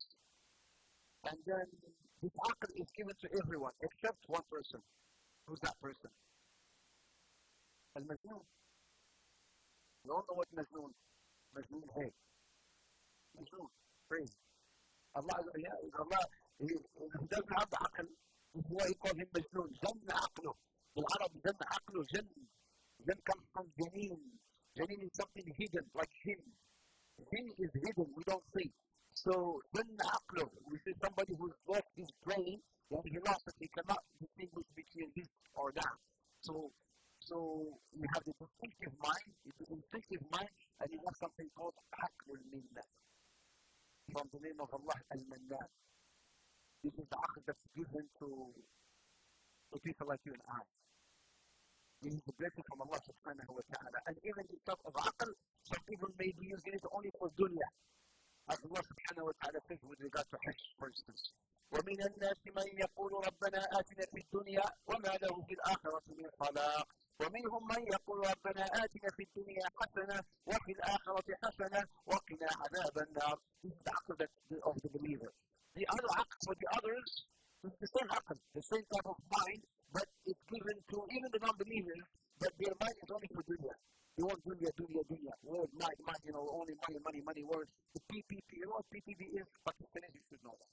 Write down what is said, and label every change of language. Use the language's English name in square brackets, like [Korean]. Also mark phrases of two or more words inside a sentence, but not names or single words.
[English] And then this aql is given to everyone except one person. Who's that person? Al-Majnoon. You all know what Majnoon is. Majnoon, crazy. Allah, he doesn't have the aql. This is why he calls him Majnoon. [Arabic] جنّ عقله. [English] In Arab, [Arabic] جنّ عقله, [English] Jann. Jann comes from Janeen. Janeen is something hidden, like Jinn. Jinn is hidden, we don't see. So, [Arabic] جنّ عقله, [English] we see somebody who's lost his brain, and he lost it, he cannot distinguish between this or that. So you have the instinctive mind, and you have something called [Arabic] عقل منّة, [English] from the name of Allah al-Mannan. This is the aql that's given to people like you and I. This is the blessing from Allah [Arabic] سبحانه وتعالى. [English] And even in terms of aql, some people may be using it only for dunya. As Allah [Arabic] سبحانه وتعالى [English] says with regard to Hajj, for instance. [Arabic] ومن الناس من يقول ربنا آتنا في الدنيا وما له في الآخرة من خلاق ومنهم من يقول ربنا آتنا في الدنيا حسنة وفي الآخرة حسنة وقنا عذاب النار. [English] This is the aql of the believer. The other aql for the others is the same aql, the same type of mind, but it's given to even the non-believers, but their mind is only for dunya. They want dunya, dunya, dunya. Word, mind, only money, words. The PPP, you know what PPP is? Pakistanis, you should know that.